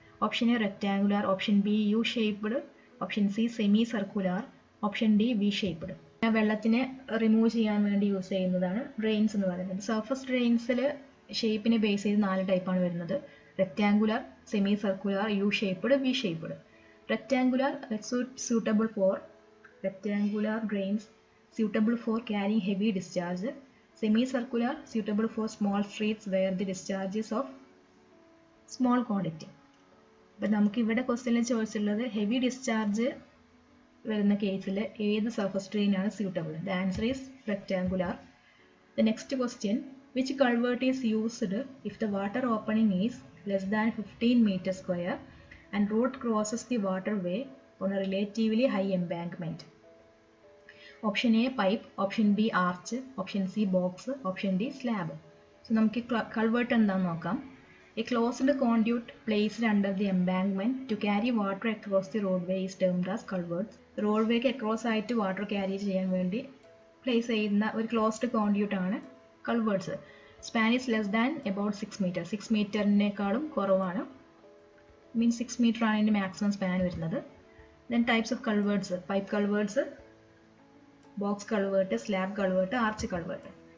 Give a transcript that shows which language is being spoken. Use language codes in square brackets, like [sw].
[en] Option A rectangular, option B U shaped, option C semi circular, option D V shaped. [ml] വെള്ളത്തിനെ remove ചെയ്യാൻ വേണ്ടി use ചെയ്യുന്നതാണ് drains എന്ന് പറയുന്നത്. സർഫസ് ഡ്രെയിൻസിൽ ഷേപ്പിനെ ബേസ് ചെയ്ത് 4 ടൈപ്പാണ് വരുന്നത്. [en] Rectangular, semi circular, U shaped, V shaped. Rectangular suitable for rectangular drains suitable for carrying heavy discharge. Semicircular suitable for small streets where the discharge is of small quantity. [ml] അപ്പം നമുക്ക് ഇവിടെ ക്വസ്റ്റ്യനിൽ ചോദിച്ചിട്ടുള്ളത് heavy discharge വരുന്ന കേസിൽ ഏത് surface drain ആണ് suitable? [en] The answer is rectangular. The next question, which culvert is used if the water opening is less than 15 meter square and road crosses the waterway on a relatively high embankment? Option A pipe, option B arch, option C box, option D slab. [ml] So നമുക്ക് culvert എന്താണെന്ന് നോക്കാം. [en] A closed conduit placed under the embankment to carry water across the roadway is termed as culverts. [ml] റോഡ്വേക്ക് across ആയിട്ട് water carry ചെയ്യാൻ വേണ്ടി place ചെയ്യുന്ന ഒരു closed conduit ആണ് കൾവേർട്സ്. [en] Span is less than about 6 meter. [ml] 6 meterനേക്കാളും കുറവാണ്, മീൻസ് 6 meter ആണ് ഇതിൻ്റെ maximum span വരുന്നത്. [en] Then types of culverts, pipe culverts, box culvert, slab culvert, arch culvert.